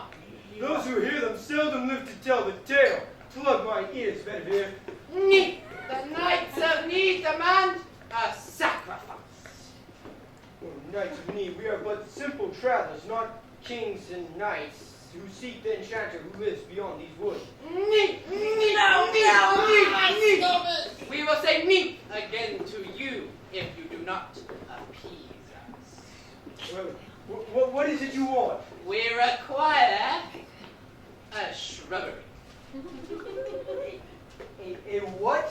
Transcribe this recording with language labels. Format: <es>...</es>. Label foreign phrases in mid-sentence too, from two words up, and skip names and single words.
<en>Those who hear them seldom live to tell the tale. Plug my ears, Bedivere. Ni. The Knights of Ni demand a sacrifice. Oh, Knights of Ni, we are but simple travelers, not kings and knights who seek the enchanter who lives beyond these woods. Ni. Ni. No, Ni. no, Ni. Ni. stop it. We will say ni again to you if you do not appease us. Well, what is it you want? We require a shrubbery. A what?</en>